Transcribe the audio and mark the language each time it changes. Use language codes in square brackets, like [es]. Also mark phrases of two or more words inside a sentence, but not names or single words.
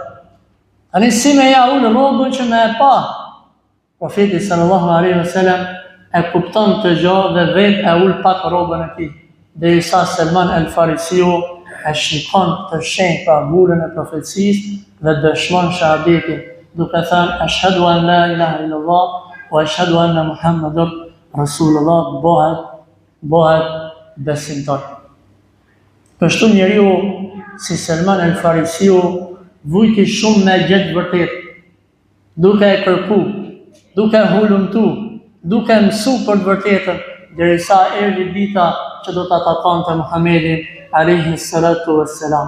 [sq] Tani si me ja ul rrobën që me e pa. Profeti [ar] صلى الله عليه وسلم [sq] e kupton të gjë dhe vetë e ul pak rrobën e tij. Dhe sa Selman el-Farisiu e shikon të shenjë pra vulën e profecisë dhe dëshmon shahadetin, duke thënë [ar] أشهد أن لا إله إلا الله وأشهد أن محمدا رسول الله, [sq] bëhet besimtar. Kështu njeriu si Selman el-Farisiu vujti shumë me gjetë vërtet, duke e kërku, duke hulumtu, duke mësu për të vërtetën, derisa erdhi dita që do ta takonte Muhamedit [ar] عليه الصلاة والسلام.